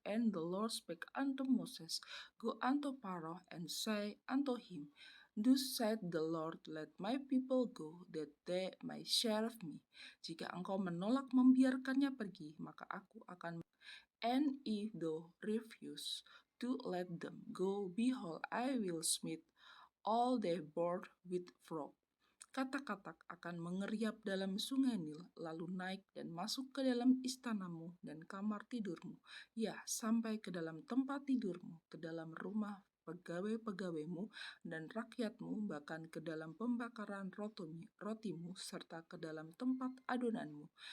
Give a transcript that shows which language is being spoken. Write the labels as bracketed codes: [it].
[en] And the Lord spake unto Moses, go unto Pharaoh and say unto him, thus said the Lord, let my people go, that they may serve me. [id] Jika engkau menolak membiarkannya pergi, maka aku akan. [en] And if thou refuse to let them go, behold, I will smite all thy board with frog. [id] Katak-katak akan mengeriap dalam sungai Nil, lalu naik dan masuk ke dalam istanamu dan kamar tidurmu, ya, sampai ke dalam tempat tidurmu, ke dalam rumah pegawai-pegawaimu dan rakyatmu, bahkan ke dalam pembakaran rotimu, serta ke dalam tempat adonanmu.